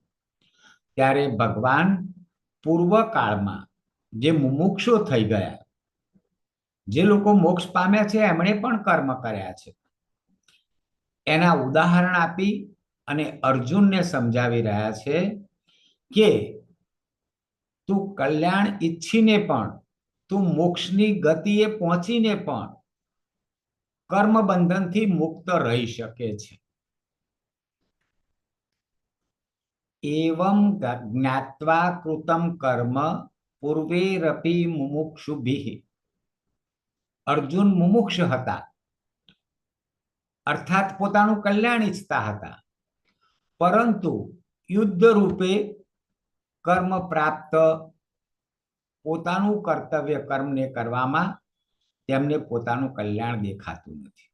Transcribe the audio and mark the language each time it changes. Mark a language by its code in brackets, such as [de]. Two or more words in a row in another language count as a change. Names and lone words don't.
[gu] ત્યારે ભગવાન પૂર્વકાળમાં જે મુમુક્ષો થઈ ગયા, જે લોકો મોક્ષ પામ્યા છે, એમણે પણ કર્મ કર્યા છે, એના ઉદાહરણ આપી અને અર્જુનને સમજાવી રહ્યા છે કે તું કલ્યાણ ઈચ્છીને પણ, તું મોક્ષની ગતિએ પહોંચીને પણ કર્મ બંધનથી મુક્ત રહી શકે છે। [sa] एवं ज्ञात्वा कृतं कर्म पूर्वेरपि मुमुक्षुभिः। [gu] અર્જુન મુમુક્ષ હતા, અર્થાત પોતાનું કલ્યાણ ઈચ્છતા હતા, પરંતુ યુદ્ધ રૂપે કર્મ પ્રાપ્ત પોતાનું કર્તવ્ય કર્મને કરવામાં તેમને પોતાનું કલ્યાણ દેખાતું નથી।